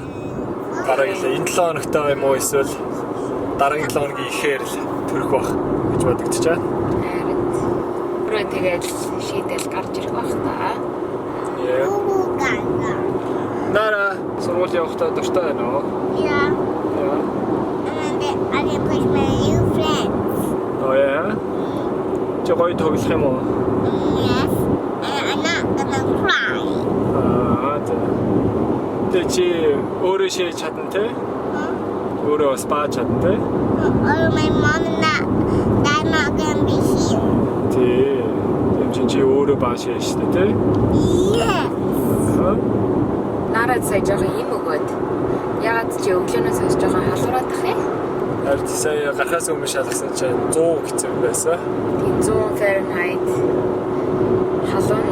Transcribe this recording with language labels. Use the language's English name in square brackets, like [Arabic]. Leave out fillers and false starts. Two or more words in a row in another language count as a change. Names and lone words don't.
[Mongolian] Бараг л энэ 7 хоногтой юм уу эсвэл дараагийн 7 хоногийн ихээр л төрөх бах гэж бодогдож байна. Бүрээ тэгээд шийдэл гарч ирэх бах та. Нара сургууль явахдаа дуртай байна уу? [English] Yeah. And then I can push my new friends. Oh yeah. [Mongolian] Чи гоё тоглох юм уу? [English] Yes. And I'm not gonna cry. [Mongolian] Тэ чи өөрөө шийдэж чадна те? Өөрөө бас бааж чадна те? [English] Or my mom and dad not gonna be here. [Mongolian] Тэ. Чи өөрөө бааж шийдэж те? [English] Yes. [Mongolian] Нараад сая жоохон юм өгөөд. Ягаад чи өглөөнөөс хойш жоохон халуураад тах юм? Харин сая гарахаас өмнө шалгасан чинь 100 гэсэн байсан. 100 Fahrenheit. Халуун.